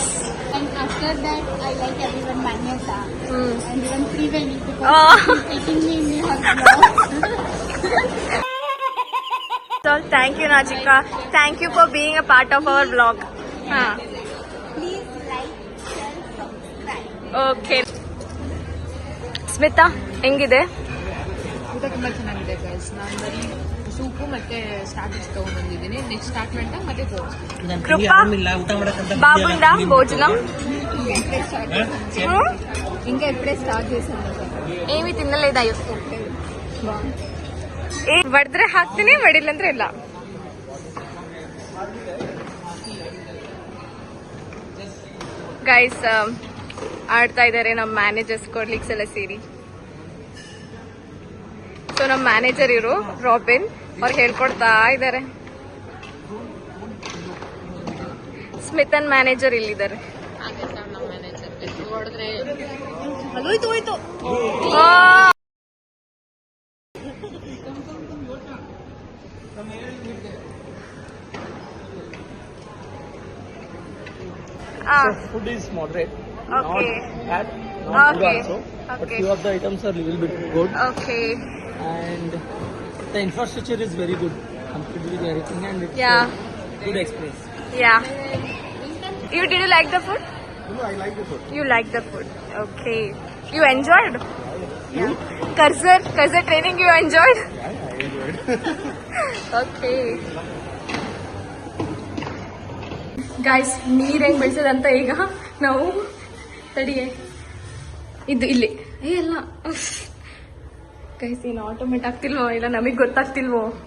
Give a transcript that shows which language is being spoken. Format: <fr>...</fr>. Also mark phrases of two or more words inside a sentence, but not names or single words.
<en>And after that, I like everyone Manyata and even Triveni because she's taking me in her vlog. So thank you, Najika. Thank you for being a part of our vlog. Please like, share, subscribe.</en> <kn>Okay. ಸ್ಮಿತಾ, ಹೆಂಗಿದೆ? ಊಟ ತುಂಬಾ ಚೆನ್ನಾಗಿದೆ ಗೈಸ್. ನಾನು ಬರೀ ಸೂಪು ಮತ್ತೆ ಸ್ಟಾರ್ಟರ್ಸ್ ತಗೊಂಡ್ಬಂದಿದ್ದೀನಿ.</kn> <en>next start</en> <kn>ಮಾಡ್ತಾ ಮತ್ತೆ ತೋರಿಸ್ತೀನಿ.</kn> <te>కృప బాగుందా భోజనం? ఇంకా ఎప్పుడే స్టార్ట్ చేశాను. ఏమీ తినలేదా?</te> <kn>ಹೊಡೆದ್ರೆ ಹಾಕ್ತೀನಿ, ಹೊಡಿಲ್ಲ ಅಂದ್ರೆ ಇಲ್ಲ. ಗೈಸ್ ಆಡ್ತಾ ಇದ್ದಾರೆ ನಮ್ಮ ಮ್ಯಾನೇಜರ್ಸ್ ಕೊಡ್ಲಿಕ್ಸ್ ಎಲ್ಲ ಸೇರಿ. ಸೊ ನಮ್ಮ ಮ್ಯಾನೇಜರ್ ಇವರು ರಾಬಿನ್, ಅವ್ರು ಹೇಳ್ಕೊಡ್ತಾ ಇದ್ದಾರೆ. ಸ್ಮಿತನ್ ಮ್ಯಾನೇಜರ್ ಇಲ್ಲಿದ್ದಾರೆ. ನಮ್ಮ ಮ್ಯಾನೇಜರ್ ಹೊಡೆದ್ರೆ ಹೋಯ್ತು.</kn> <en>Food is moderate. Okay. Not bad, not Okay. good also. But Okay. few of the items are little bit good. Okay. And the infrastructure is very good. Comfortable with everything and it's Yeah. a good experience. Yeah. Did you like the food? No, I like the food. You like the food. Okay. You enjoyed? Yeah. Cursor training you enjoyed? Yeah, I enjoyed. Okay.</en> <kn>ಗಾಯ್ಸ್, ನೀರ್ ಹೆಂಗ್ ಬೆಳೆಸೋದಂತ ಈಗ ನಾವು ತಡಿಯೇ ಇದು ಇಲ್ಲಿ ಎಲ್ಲ ಗೈಸ್, ಏನು ಆಟೋಮೇಟ್ ಆಗ್ತಿಲ್ವೋ ಇಲ್ಲ ನಮಗ್ ಗೊತ್ತಾಗ್ತಿಲ್ವೋ?</kn>